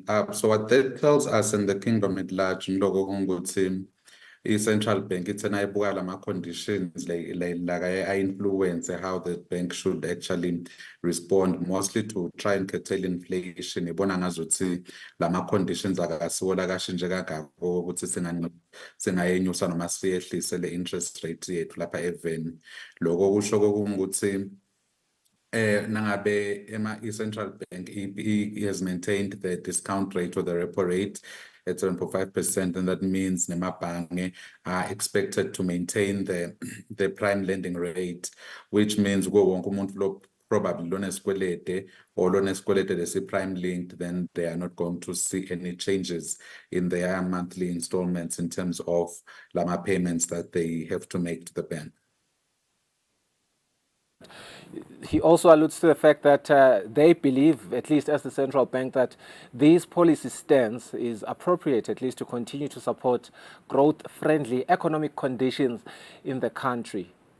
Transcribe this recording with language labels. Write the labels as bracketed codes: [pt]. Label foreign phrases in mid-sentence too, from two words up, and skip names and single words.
[en] So what that tells us in the kingdom at large, the central bank, it's an conditions like I influence how the bank should actually respond, mostly to try and curtail inflation. [ss] Lama conditions singayenyusa noma siyehlise le [en] interest rate [ss] yethu lapha even. Loko kusho ukuthi nangabe [en] central bank has maintained the discount rate or the repo rate at 7.5%, and that means nemabhange are expected to maintain the prime lending rate, which means [ss] wonke umuntu lo [en] probably [ss] loneskwelede or loneskwelede lesi [en] prime linked, then they are not going to see any changes in their monthly installments in terms of lama payments that they have to make to the bank. He also alludes to the fact that they believe, at least as the central bank, that this policy stance is appropriate, at least to continue to support growth-friendly economic conditions in the country.